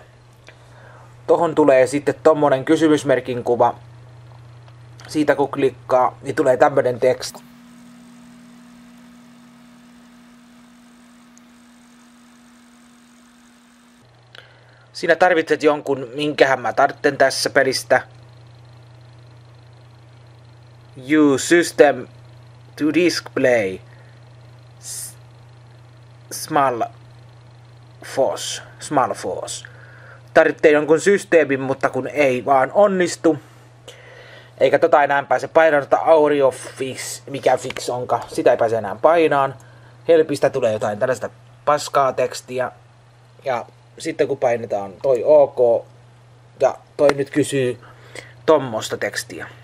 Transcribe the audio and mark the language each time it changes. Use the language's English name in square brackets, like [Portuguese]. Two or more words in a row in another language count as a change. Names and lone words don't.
[Finnish] Tohon tulee sitten tommonen kysymysmerkin kuva. Siitä kun klikkaa, niin tulee tämmönen teksti. Siinä tarvitset jonkun, minkähän mä tarvitsen tässä pelistä. [English] Use system to display small force. [Finnish] Tarvitsee jonkun systeemin, mutta kun ei vaan onnistu. Eikä tota enää pääse painaan, Audio Fix, mikä fix onka, sitä ei pääse enää painaan. Helpistä tulee jotain tällaista paskaa tekstiä. Ja sitten kun painetaan toi OK, ja toi nyt kysyy tommosta tekstiä.